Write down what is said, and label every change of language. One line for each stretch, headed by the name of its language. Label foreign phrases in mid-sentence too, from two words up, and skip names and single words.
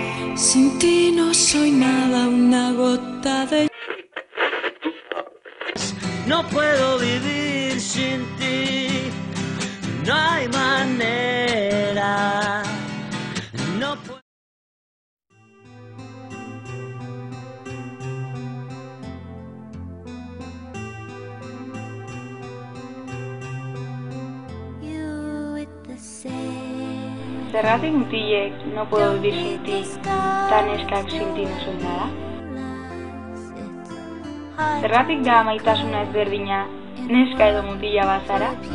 Spanish: Sin ti no soy nada, una gota de... No puedo vivir sin ti, no hay manera, no puedo.
Basque: Zergatik mutilek
Spanish: no puedo vivir sin ti,
Basque: ta neskak
Spanish: sin ti no soy nada?
Basque: Zergatik da maitasuna ezberdina, neska edo mutila bazara?